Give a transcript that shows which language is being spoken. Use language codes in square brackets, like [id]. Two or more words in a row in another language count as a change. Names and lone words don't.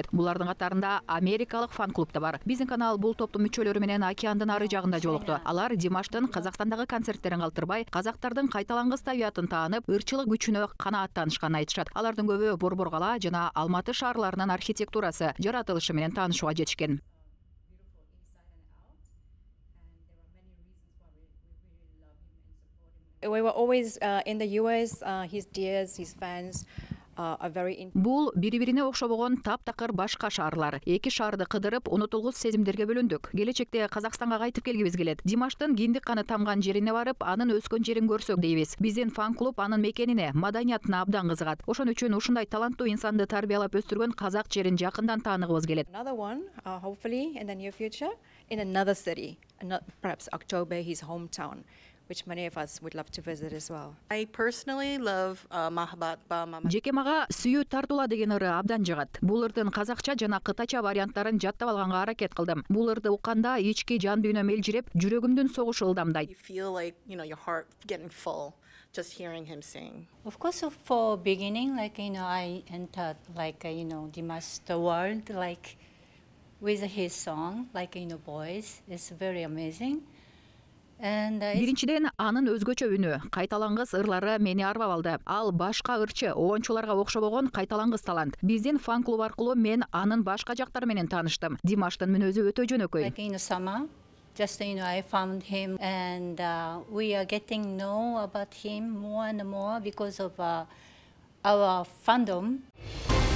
[ky] Булардын катарында америкалык фан-клуб да бар. Биздин канал бул топтун мүчөлөрү менен океандын ары жагында жолукту. Алар Димаштын Казакстандагы концерттерин калтырбай, казактардын кайталангыс табиятын таанып, ырчылык күчүнө канааттанышканын айтышат. Алардын көбү Борбор кала жана Алматы шаарларынын архитектурасы, жаратылышы менен таанышууга жетишкен. [en] We were always in the US. His dears, his fans are very. [ky] Бул бири-бирине окшобогон таптакыр башка шаарлар. Эки шаарды кыдырып, унутулгус сезимдерге бөлүндүк. Келечекте Казакстанга кайтып келгибиз келет. Димаштын киндик каны тамган жерине барып, анын өскөн жерин көрсөк дейбиз. Биздин фан-клуб анын мекенине, маданиятына абдан кызыгат. Ошон үчүн ушундай таланттуу инсанды тарбиялап өстүргөн казак жерин жакындан тааныгыбыз келет. [en] Another one, hopefully in the near future, in another city, perhaps October, his hometown, which many of us would love to visit as well. I personally love Mahabat Ba Mama. [ky] Жеке мага сүйүү тартуула деген ыры абдан жагат. Бул ырдын казакча жана кытайча варианттарын жаттап алганга аракет кылдым. Бул ырды укканда ички жан дүйнөм элжиреп, жүрөгүмдүн согушу ылдамдайт. [en] You feel like, your heart getting full just hearing him sing. Of course, for beginning, I entered Dimash the world, with his song, voice. It's very amazing. [ky] Биринчиден анын өзгөчө үнү, кайталангыс ырлары мени арбап алды. Ал башка ырчы, оончуларга окшобогон кайталангыс талант. Биздин фан-клуб аркылуу мен анын башка жактары менен тааныштым. Димаштын мүнөзү өтө жөнөкөй. [en] Summer, I found him, and we are getting know about him more and more because of our fandom.